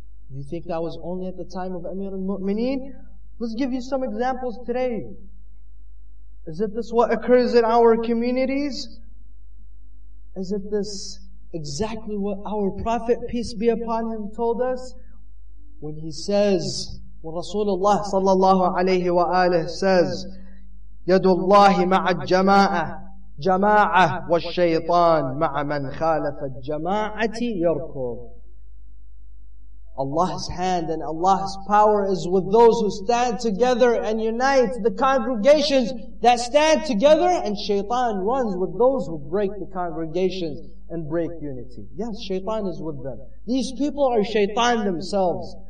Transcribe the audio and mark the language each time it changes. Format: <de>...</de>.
<en>Do you think that was only at the time of Amir al-Mu'mineen? Let's give you some examples today. Is it this what occurs in our communities? Is it this exactly what our Prophet, peace be upon him, told us? When he says, when Rasulullah sallallahu alayhi wa alihi says,</en> <ar>يَدُ اللَّهِ مَعَ الجَّمَاعَةِ جَمَاعَةِ وَالشَّيْطَانِ مَعَ مَنْ خَالَفَ الجَّمَاعَةِ يَرْكُضُ.</ar> <en>Allah's hand and Allah's power is with those who stand together and unite, the congregations that stand together, and shaitan runs with those who break the congregations and break unity. Yes, shaitan is with them. These people are shaitan themselves.</en>